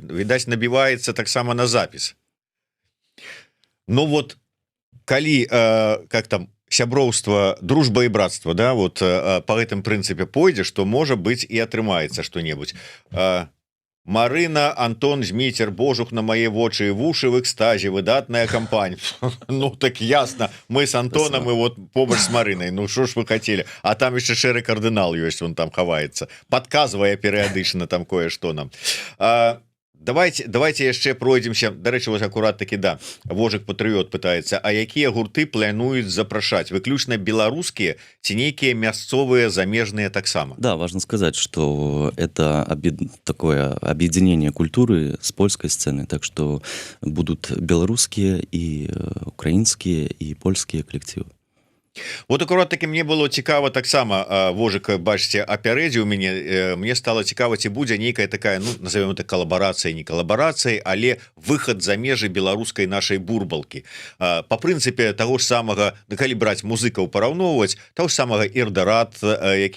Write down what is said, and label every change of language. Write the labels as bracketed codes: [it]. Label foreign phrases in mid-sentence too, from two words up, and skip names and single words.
[be] Відаць, набіваецца таксама на запіс. Ну вот, калі, [ru] как там, [be] сяброўства, дружба і братства, да, вот по гэтым прынцыпе пойдзеш, то можа быць і атрымаецца што-небудзь. Марына, Антон, Зміцер, божух на мае вочы і вушы в экстазе, выдатная кампанія. [ru] Ну так ясно, мы с Антоном и вот побач с Марынай. Ну что ж вы хотели? [be] А там еще шэры кардынал ёсць, он там хаваецца, подказвае перыядычна там кое-што нам. Давайте яшчэ пройдземся. Дарэчы, вось акурат таки, да, Вожык патрыёт пытаецца, а якія гурты плануюць запрашаць? Выключна беларускія ці нейкія мясцовыя замежныя таксама? [ru] Да, важно сказать, что это такое объединение культуры с польской сцены, так что будут белорусские и украинские и польские коллективы. [be] Вот акурат таки мне было цікава таксама, Вожык, бачце, апярэдзіў мяне, мне стало цікава, ці будзе нейкая такая, ну, [ru] назовем это [be] калабарацыя, не калабарацыяй, але выхад за межы беларускай нашай бурбалкі. По прынцыпе таго ж самага, да калі браць музыкаў параўноўваць, таго ж самага Ірдарат, які